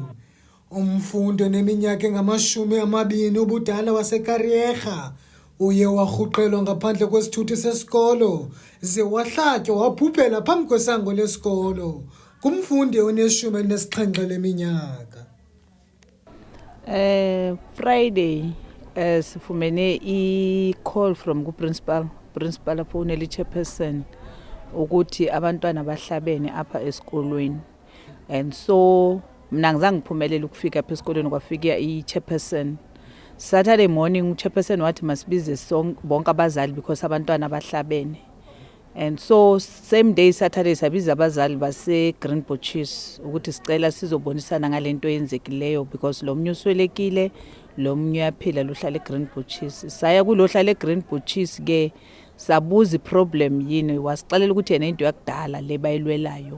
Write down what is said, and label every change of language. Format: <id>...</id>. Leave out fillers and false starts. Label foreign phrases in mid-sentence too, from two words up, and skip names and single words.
<xh>Umfundi oneminyaka engama-20 ubudala waseKariyerha uye warhuqelwa ngaphandle kwesithuthi sesikolo ze wahlatywa waphuphela phambi kwesango lesikolo kumfundi one-17 leminyaka. Friday sifumene</xh> <en>i-call from principal</en> <xh>afowunela i-chairperson ukuthi abantwana bahlabene apha esikolweni,</xh> <en>and so</en> <xh>mina ngizange ngiphumelele ukufika apha esikolweni, kwafika i-chairperson.</xh> <en>Saturday morning</en> <xh>i-chairperson wathi masibize bonke abazali because abantwana bahlabene,</xh> <en>and so same day Saturday</en> <xh>sabiza abazali base-Green Butches ukuthi sicela sizobonisana ngale nto yenzekileyo because lo mnye uswelekile, lo mnye uyaphila lohlala e-Green Butches. Saya kulohlala e-Green Butches ke sabuza i-problem yini, wasixelela ukuthi yena into yakudala le bayilwelayo.</xh>